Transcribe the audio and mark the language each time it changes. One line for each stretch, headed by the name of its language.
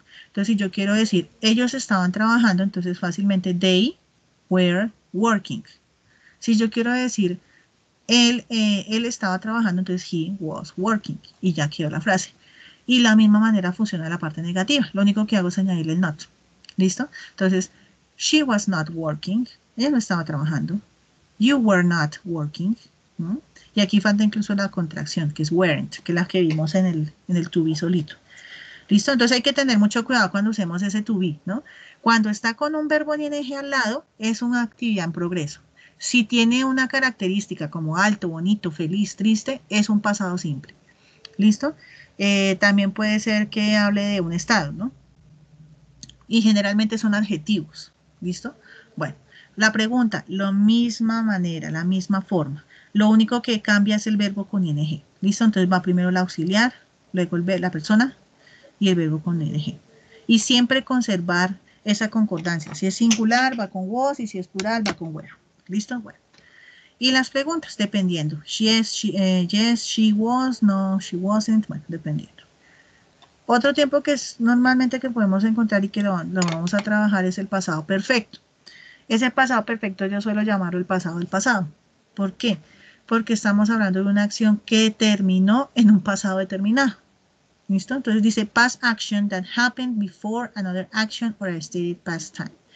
Spanish: Entonces, si yo quiero decir, ellos estaban trabajando, entonces fácilmente
English: they were working.
Spanish: Si yo quiero decir, él estaba trabajando, entonces
English: he was working.
Spanish: Y ya quedó la frase. Y la misma manera funciona la parte negativa. Lo único que hago es añadirle el not. ¿Listo?
English: Entonces, she was not working.
Spanish: Ella no estaba trabajando.
English: You were not working.
Spanish: ¿No? Y aquí falta incluso la contracción, que es weren't, que es la que vimos en el to be solito. ¿Listo? Entonces hay que tener mucho cuidado cuando usemos ese to be, ¿no? Cuando está con un verbo en ing al lado, es una actividad en progreso. Si tiene una característica como alto, bonito, feliz, triste, es un pasado simple. ¿Listo? También puede ser que hable de un estado, ¿no? Y generalmente son adjetivos. ¿Listo? Bueno, la pregunta, la misma manera, la misma forma. Lo único que cambia es el verbo con ing. ¿Listo? Entonces va primero el auxiliar, luego la persona, y el verbo con ing. Y siempre conservar esa concordancia. Si es singular, va con was, y si es plural, va con were. ¿Listo? Bueno. Y las preguntas, dependiendo.
English: Yes, she was, no, she wasn't,
Spanish: bueno, dependiendo. Otro tiempo que es normalmente que podemos encontrar y que lo vamos a trabajar es el pasado perfecto. Ese pasado perfecto yo suelo llamarlo el pasado del pasado. ¿Por qué? Porque estamos hablando de una acción que terminó en un pasado determinado. ¿Listo? Entonces dice
English: past action that happened before another action or a stated past time.